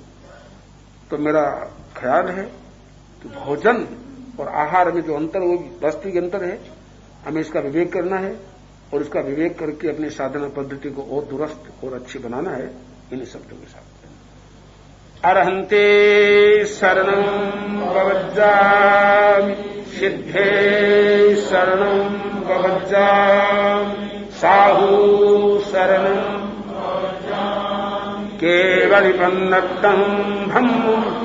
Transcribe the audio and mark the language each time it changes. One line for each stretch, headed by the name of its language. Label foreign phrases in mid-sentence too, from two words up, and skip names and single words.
Hindi: तो मेरा ख्याल है कि भोजन और आहार में जो अंतर, वो वास्तविक अंतर है, हमें इसका विवेक करना है, और इसका विवेक करके अपनी साधना पद्धति को और दुरुस्त और अच्छी बनाना है। इन्हीं शब्दों के साथ
Prakrit languages: अरहंते शरणं भवज्जामि, सिद्धे शरणं भवज्जामि, साहू शरणं भवज्जामि, केवलिपन्नतं धम्मं